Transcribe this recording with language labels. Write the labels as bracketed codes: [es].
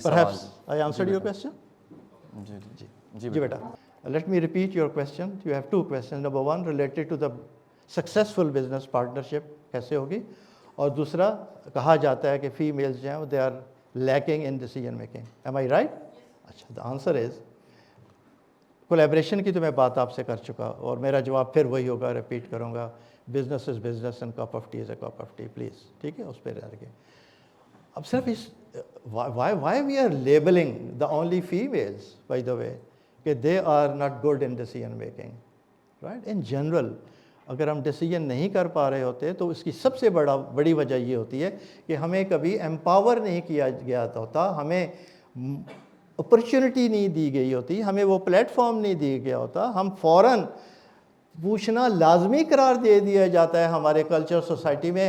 [en] Perhaps I answered your question? [ur] جی جی beta. [en] Let me repeat your question. You have 2 questions. Number 1 related to the successful business partnership [ur] کیسے ہوگی، اور دوسرا کہا جاتا ہے کہ فیمیلز جو ہیں [en] they are lacking in decision making. Am I right? [ur] اچھا. [en] The answer is collaboration [ur] کی تو میں بات آپ سے کر چکا، اور میرا جواب پھر وہی ہوگا، ریپیٹ کروں گا. [en] Business is business and cup of tea is a cup of tea. Please [ur] ٹھیک ہے، اس پہ رہ کے. اب صرف اس [en] why we are labeling the only females, by the way, کہ they are not good in decision making, right? In general [ur] اگر ہم ڈیسیجن نہیں کر پا رہے ہوتے تو اس کی سب سے بڑی وجہ یہ ہوتی ہے کہ ہمیں کبھی ایمپاور نہیں کیا گیا ہوتا، ہمیں اپرچونٹی نہیں دی گئی ہوتی، ہمیں وہ پلیٹ فارم نہیں دیا گیا ہوتا. ہم فوراً پوچھنا لازمی قرار دے دیا جاتا ہے ہمارے کلچر سوسائٹی میں.